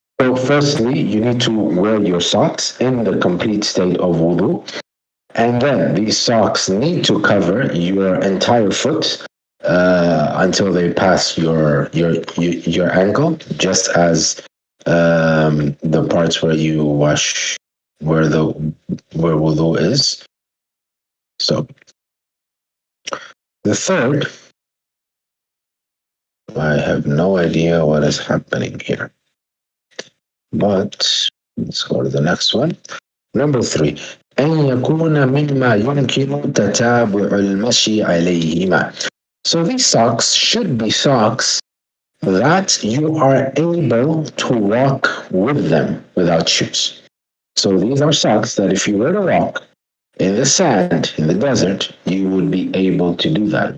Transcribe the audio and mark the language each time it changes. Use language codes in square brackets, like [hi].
[en] So, firstly, you need to wear your socks in the complete state of wudu, and then these socks need to cover your entire foot until they pass your ankle, just as the parts where you wash where wudu is. So the third, I have no idea what is happening here, but let's go to the next one. Number 3. [ar] أن يكون مما يمكن تتابع المشي عليهما. [en] So these socks should be socks that you are able to walk with them without shoes. So these are socks that if you were to walk in the sand, in the desert, you would be able to do that.